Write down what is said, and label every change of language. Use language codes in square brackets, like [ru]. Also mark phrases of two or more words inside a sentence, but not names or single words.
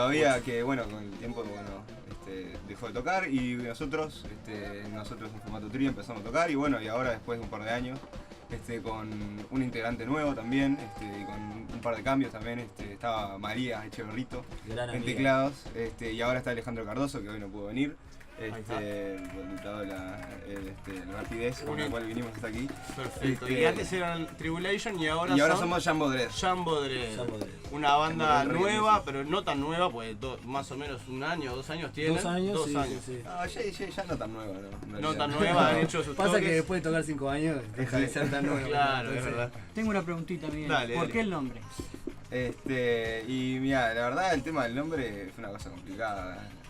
[es] todavía que bueno, con el tiempo dejó de tocar y nosotros en formato trío empezamos a tocar y bueno, y ahora después de un par de años con un integrante nuevo también, y con un par de cambios también, estaba María Echeverrito Gran en amiga. teclados, y ahora está Alejandro Cardoso, que hoy no pudo venir, está. dado la rapidez con la cual vinimos hasta aquí. Perfecto. Y antes eran Tribulation y ahora son somos Jambo Dread. Jambo Dread. Jambo Dread. Una banda Jambo Dread, nueva, sí. pero no tan nueva, pues más o menos 1 año, 2 años tienen. 2 años, 2 sí, años. sí, sí. No, ya no tan nueva, ¿no? En No realidad. tan nueva, han hecho sus Pasa toques. que después de tocar 5 años, deja de ser tan nuevo. Claro, es Entonces, verdad. Tengo una preguntita, Miguel. Dale, ¿Por dale. qué el nombre? Y mira, la verdad el tema del nombre fue una cosa complicada.